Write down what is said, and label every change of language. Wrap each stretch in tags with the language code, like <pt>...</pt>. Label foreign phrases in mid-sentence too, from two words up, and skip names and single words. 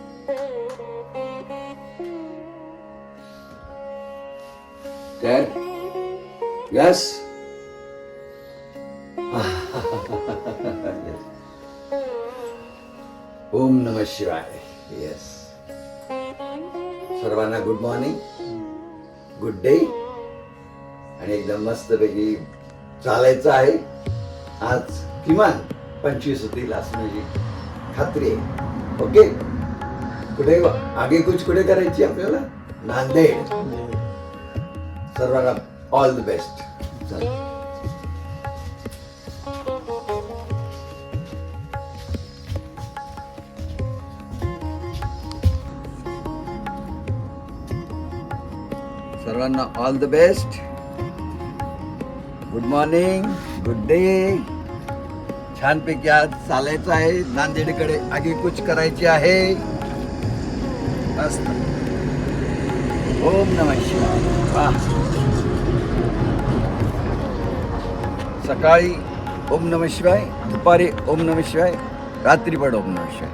<en>Dad? Yes? Yes.</en> <sa>ओम नमः शिवाय.</sa> <mr>येस. सर्वांना</mr> <en>good morning, good day.</en> <mr>आणि एकदम मस्तपैकी चालायचं आहे. आज किमान 25 होतील असं माझी खात्री आहे. ओके. कुठे आगे कुछ कुठे करायची आपल्याला? नांदेड. सर्वांना</mr> <en>all the best.</en> <mr>सर्वांना</mr> <en>all the best. good morning, good day.</en> <mr>छानपैकी आज चालायचं आहे नांदेडकडे. आगे कुछ करायची आहे. मस्त.</mr> <sa>ओम नमः शिवाय. वाह.</sa> <mr>सकाळी</mr> <sa>ओम नमः शिवाय,</sa> <mr>दुपारी</mr> <sa>ओम नमः शिवाय,</sa> <mr>रात्री पण</mr> <sa>ओम नमः शिवाय.</sa>